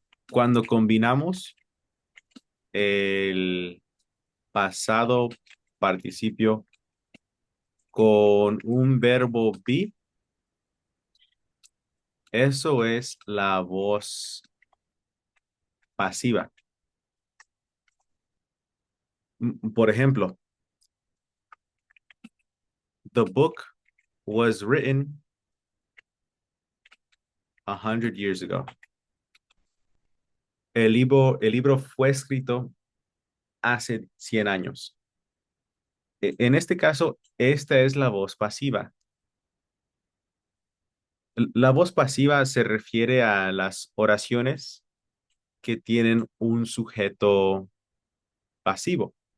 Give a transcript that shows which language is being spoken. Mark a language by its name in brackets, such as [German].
[Spanish] Cuando combinamos el pasado participio con un verbo be, eso es la voz pasiva. Por ejemplo, [English] the book was written 100 years ago. [Spanish] El libro fue escrito hace 100 años. En este caso, esta es la voz pasiva. La voz pasiva se refiere a las oraciones que tienen un sujeto pasivo.